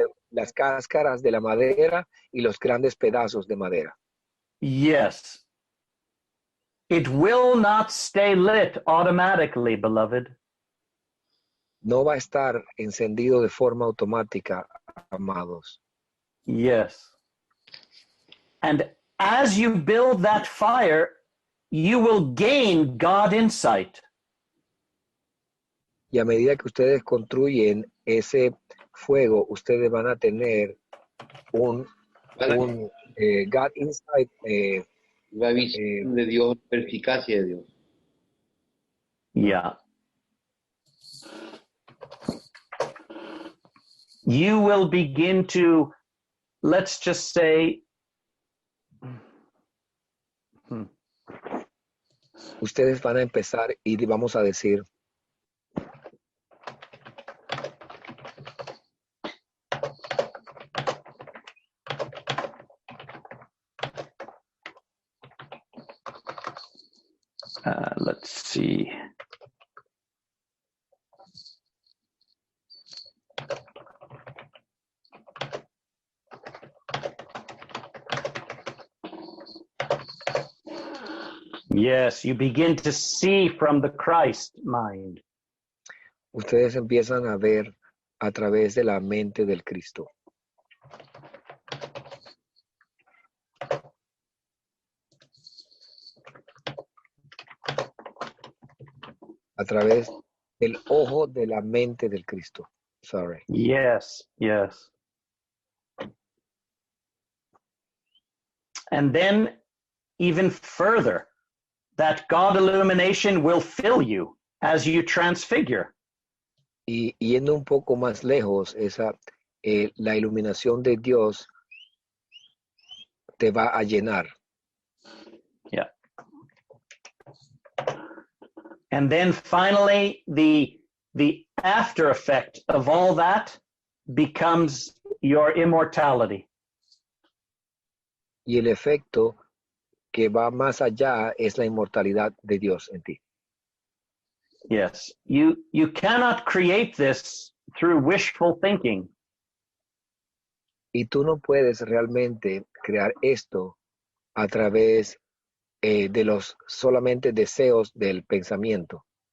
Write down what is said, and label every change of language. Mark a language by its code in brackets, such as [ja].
[es] Las cáscaras de la madera y los grandes pedazos de madera. [en] Yes. It will not stay lit automatically, beloved. [es] No va a estar encendido de forma automática, amados. [en] Yes. And as you build that fire, you will gain God insight. [es] Y a medida que ustedes construyen ese fuego, ustedes van a tener un [en] God insight. [es] La visión de Dios, la eficacia de Dios. [en] Yeah. You will begin to, let's just say, [es] ustedes van a empezar y vamos a decir, [en] let's see. Yes, you begin to see from the Christ mind. [es] Ustedes empiezan a ver a través de la mente del Cristo. A través del ojo de la mente del Cristo. [en] Sorry. Yes, yes. And then even further, that God illumination will fill you as you transfigure. [es] Y yendo un poco más lejos, la iluminación de Dios te va a llenar. [en] Yeah. And then finally, the after effect of all that becomes your immortality. [es] Y el efecto que va más allá es la inmortalidad de Dios en ti. [en] Yes, you cannot create this through wishful thinking. [es] Y tú no puedes realmente crear esto a través de los solamente deseos del pensamiento.